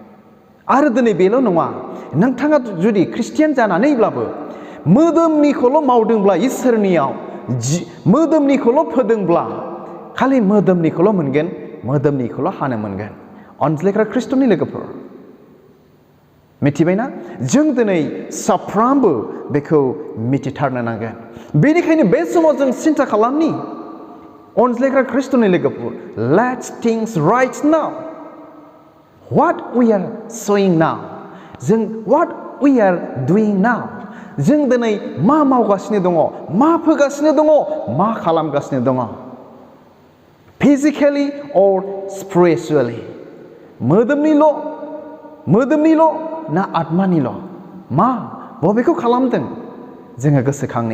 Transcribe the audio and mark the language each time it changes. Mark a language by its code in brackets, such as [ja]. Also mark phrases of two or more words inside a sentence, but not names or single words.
[brx] आरो दिनै बेल' नङा, नोंथाङा जुदि ख्रिस्टियान जानानैब्लाबो मोदोमनिखौल' मावदोंब्ला, इसोरनियाव मोदोमनिखौल' फोदोंब्ला, खालि मोदोमनिखौल' मोनगोन, मोदोमनिखौल' हानो मोनगोन। अनज्लायग्रा ख्रिस्टनि लोगोफोर, मिथिबायना? जों दिनै साफ्रोमबो बेखौ मिथिथारनो नांगोन। बेनिखायनो बे समाव जों सिन्था खालामनि, अनज्लायग्रा ख्रिस्टनि लोगोफोर, [en] let's think right now what we are sowing now, जों what we are doing now, [brx] जों दिनै मा मावगासिनो दङ, मा फोगासिनो दङ, मा खालामगासिनो दङ, [en] physically or spiritually, [brx] मोदोमनिल' ना आत्मानिल', मा बबेखौ खालामदों जोङो गोसोखांनि।